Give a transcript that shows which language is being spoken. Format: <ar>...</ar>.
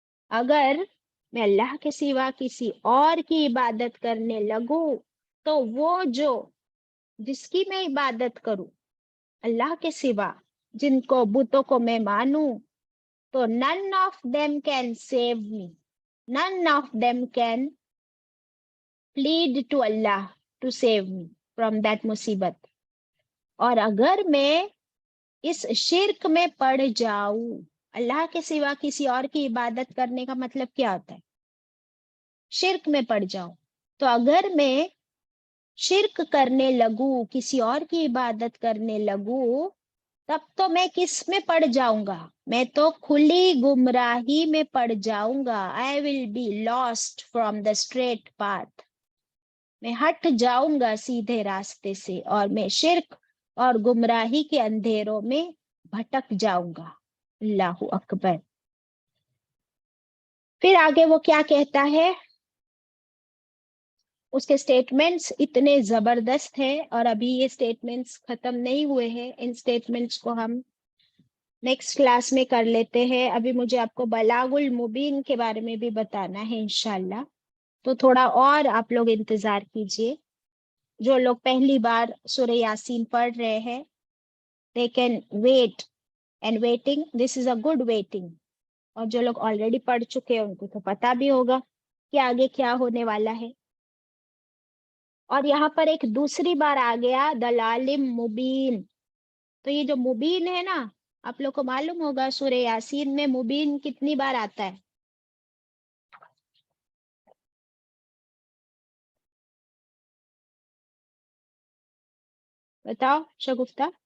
<ur>اگر میں اللہ کے سوا کسی اور کی عبادت کرنے لگوں تو وہ جس کی میں عبادت کروں اللہ کے سوا، جن کو بتوں کو میں مانوں، تو</ur> <en>none of them can save me. None of them can plead to Allah to save me from that مصیبت.</en> <ur>اور اگر میں اس شرک میں پڑ جاؤں، اللہ کے سوا کسی اور کی عبادت کرنے کا مطلب کیا ہوتا ہے؟ شرک میں پڑ جاؤں. تو اگر میں شرک کرنے لگوں، کسی اور کی عبادت کرنے لگوں، تب تو میں کس میں پڑ جاؤں گا؟ میں تو کھلی گمراہی میں پڑ جاؤں گا.</ur> <en>I will be lost from the straight path.</en> <ur>میں ہٹ جاؤں گا سیدھے راستے سے، اور میں شرک اور گمراہی کے اندھیروں میں بھٹک جاؤں گا. اللہ اکبر. پھر آگے وہ کیا کہتا ہے؟ اس کے سٹیٹمنٹس اتنے زبردست ہیں، اور ابھی یہ سٹیٹمنٹس ختم نہیں ہوئے ہیں. ان سٹیٹمنٹس کو ہم نیکسٹ کلاس میں کر لیتے ہیں. ابھی مجھے آپ کو بلاغ المبین کے بارے میں بھی بتانا ہے انشاءاللہ، تو تھوڑا اور آپ لوگ انتظار کیجئے. جو لوگ پہلی بار سورہ یاسین پڑھ رہے ہیں</ur> <en>they can wait, and waiting, this is a good waiting.</en> <ur>اور جو لوگ آلریڈی پڑھ چکے ہیں ان کو تو پتا بھی ہوگا کہ آگے کیا ہونے والا ہے. اور یہاں پر ایک دوسری بار آ گیا دلالم مبین. تو یہ جو مبین ہے نا، آپ لوگ کو معلوم ہوگا سورہ یاسین میں مبین کتنی بار آتا ہے؟ بتاؤ شگفتہ.</ur>